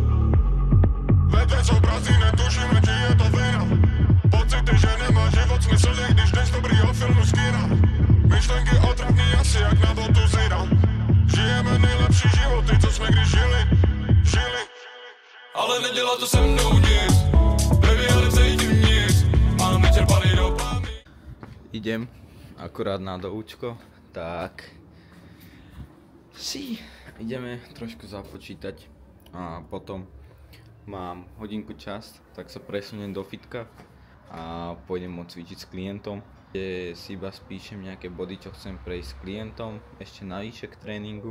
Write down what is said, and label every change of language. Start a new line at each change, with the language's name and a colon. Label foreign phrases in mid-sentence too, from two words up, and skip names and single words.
Czech: Větve jsou prázdný, netušíme, či je to vina. Pocity, že nemá život smysl, je když jdeš dobrýho filmu z kina. Myšlenky otravný asi, jak na botu zira. Žijeme nejlepší životy, co jsme když žili. Ale nedělá to se mnou nic, baby, ale vzejdím nic. Mám vyčerpaný dopamin.
Slovak: Idem akurát na doučko, tak si ideme trošku započítať a potom mám hodinku čas, tak sa presuniem do fitka a pôjdem cvičiť s klientom, kde si iba spíšem nejaké body, čo chcem prejsť s klientom ešte navyše k tréningu.